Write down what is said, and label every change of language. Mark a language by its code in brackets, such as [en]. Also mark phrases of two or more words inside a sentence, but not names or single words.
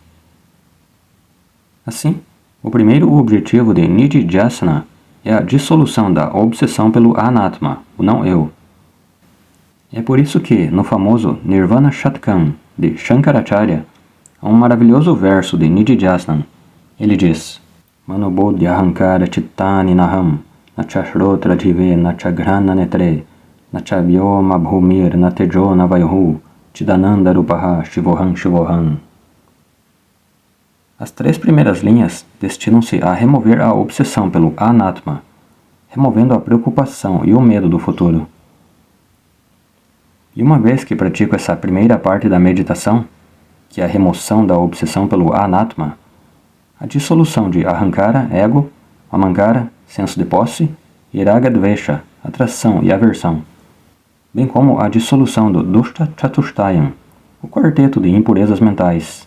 [pt] Assim, o primeiro objetivo de Nididhyasana é a dissolução da obsessão pelo Anatma, o não-eu. É por isso que, no famoso Nirvana Shatkam, de Shankaracharya, há um maravilhoso verso de Nididhyasana. Ele diz: [sa] Manobodhya Ahankara Chittani Naham, Nachashrotra Jive Nachagrana Netre, Nachavyoma Bhumir Natejo Navayhu, Chidananda Rupaha Shivoham Shivoham. [pt] As 3 primeiras linhas destinam-se a remover a obsessão pelo Anatma, removendo a preocupação e o medo do futuro. E uma vez que pratico essa primeira parte da meditação, que é a remoção da obsessão pelo Anatma, a dissolução de Ahankara, ego, Mamankara, senso de posse, e [sa] Raga Dvesha, [pt] atração e aversão, bem como a dissolução do [sa] Dushta Chatushtayam, [pt] o quarteto de impurezas mentais.